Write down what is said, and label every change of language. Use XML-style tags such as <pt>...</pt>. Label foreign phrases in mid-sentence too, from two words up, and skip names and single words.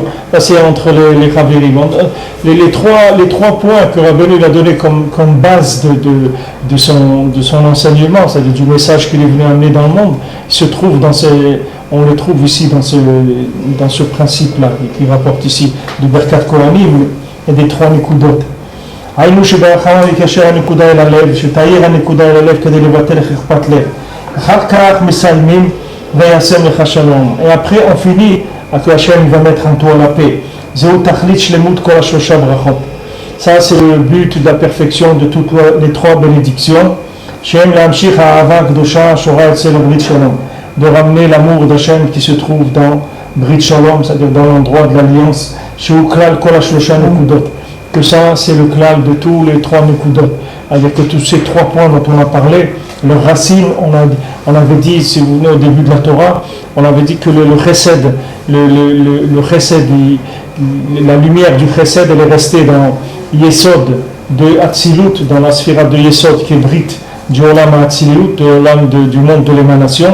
<fr>Là, c'est entre les Chaverim. Les trois points que Rabbeinu a donné comme base de son enseignement, c'est-à-dire du message qu'il est venu amener dans le monde, on le trouve ici dans ce principe-là, qu'il rapporte ici, de</fr> <he>ברכת כהנים</he> <fr>et des 3 Nekudot.</fr> <he>היינו שברחמה יקשר הנקודה אל הלב, שתאיר הנקודה אל הלב כדי לבטל חרפת לב. אחר כך מסיימים ויעשם לך שלום.</he> <fr>Et après on finit à que Hachem va mettre en toi la paix.</fr> <he>זהו תכלית שלמות כל השלושה ברכות.</he> <fr>Ça c'est le but de la perfection de toutes les 3 bénédictions.</fr> <he>שהם להמשיך האהבה הקדושה השורה אצל ברית שלום.</he> <fr>De ramener l'amour d'Hachem qui se trouve dans</fr> <he>ברית שלום,</he> <fr>c'est-à-dire dans l'endroit de l'alliance.</fr> <he>שהוא כלל כל השלושה נקודות.</he> <fr>Que ça, c'est le klal de tous les 3 Nekudot. C'est-à-dire que tous ces 3 points dont on a parlé, leur racine, on avait dit, si vous venez au début de la Torah, on avait dit que le chesed, le chesed, la lumière du chesed, elle est restée dans Yesod de Atzilut, dans la sphira de Yesod, qui est Brit, du</fr> <he>עולם אצילות,</he> <fr>du monde de l'émanation.</fr>